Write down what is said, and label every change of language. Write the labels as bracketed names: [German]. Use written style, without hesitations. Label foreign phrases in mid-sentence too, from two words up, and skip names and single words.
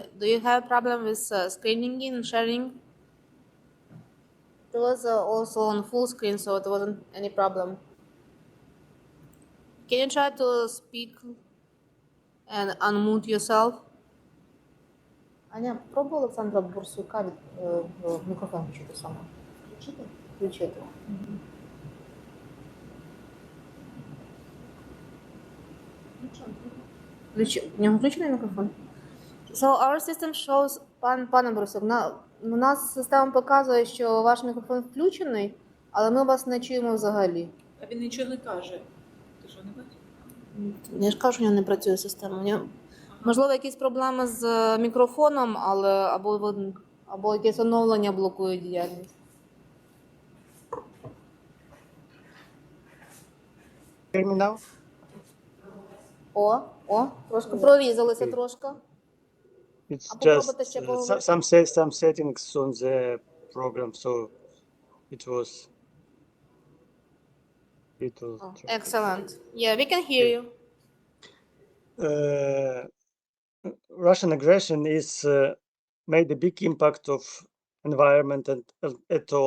[English] Do you have problem with screening and sharing? It was also on full screen, so it wasn't any problem. Can you try to speak and unmute yourself? [Ukrainian] Аня, пробуй Олександра Бурсука мікрофон включити саме. Включити? Включити. В нього включений мікрофон? [English] So our system shows, [Ukrainian] пане Борисов, у нас система показує, що ваш мікрофон включений, але ми вас не чуємо взагалі. А він нічого не каже. Ти що, не бачиш? Я ж кажу, що у нього не працює система. Можливо, якісь проблеми з мікрофоном, але або якесь оновлення блокує діяльність. [English] Hear me now? [Ukrainian] Трошки прорізалися трошки. [English] It's [Ukrainian] А попробуйте [English] just [Ukrainian] ще поговорити. [English] some settings on the program, so it was. Excellent. Yeah, we can hear you. Russian aggression is made a big impact of environment and at all.